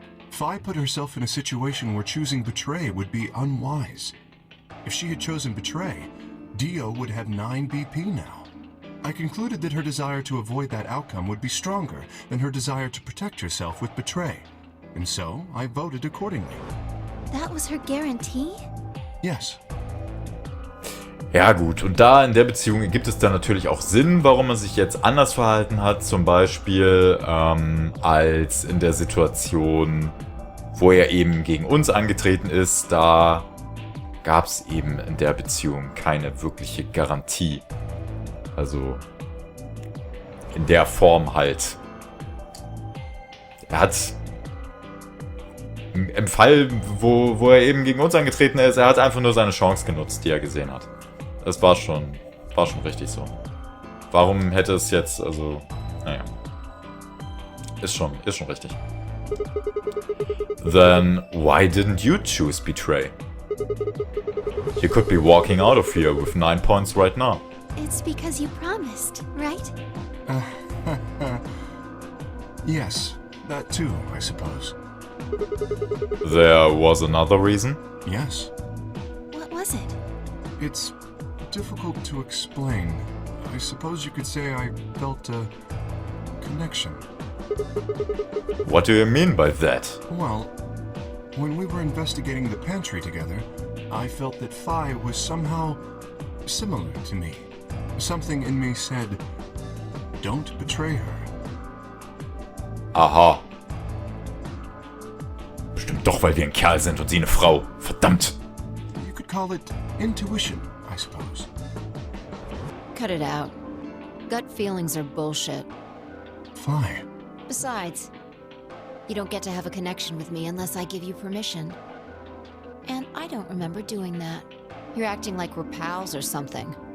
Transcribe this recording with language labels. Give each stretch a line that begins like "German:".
English: Fi put herself in a situation where choosing betray would be unwise. If she had chosen betray, Dio would have 9 BP now. I concluded that her desire to avoid that outcome would be stronger than her desire to protect herself with betray. And so, I voted accordingly. That was her guarantee? Yes.
German: Ja gut, und da in der Beziehung gibt es dann natürlich auch Sinn, warum man sich jetzt anders verhalten hat, zum Beispiel als in der Situation, wo er eben gegen uns angetreten ist, da gab es eben in der Beziehung keine wirkliche Garantie. Also in der Form halt. Er hat im Fall, wo er eben gegen uns angetreten ist, er hat einfach nur seine Chance genutzt, die er gesehen hat. Das war schon richtig so. Warum hätte es jetzt, also, naja. Ist schon richtig.
English: Then why didn't you choose betray? You could be walking out of here with 9 points right now. It's because you promised, right? Yes, that too, I suppose. There was another reason? Yes. What was it? It's difficult to explain. I suppose you could say I felt a connection. What do you mean by that? Well, when we were investigating the pantry together, I felt that Fi was somehow similar to me. Something in me said, don't betray her. Aha.
German: Bestimmt doch, weil wir ein Kerl sind und sie eine Frau. Verdammt.
English: You could call it intuition, I suppose. Cut it out. Gut feelings are bullshit. Fi. Besides, you don't get to have a connection with me unless I give you permission. And I don't remember doing that. You're acting like we're pals or something.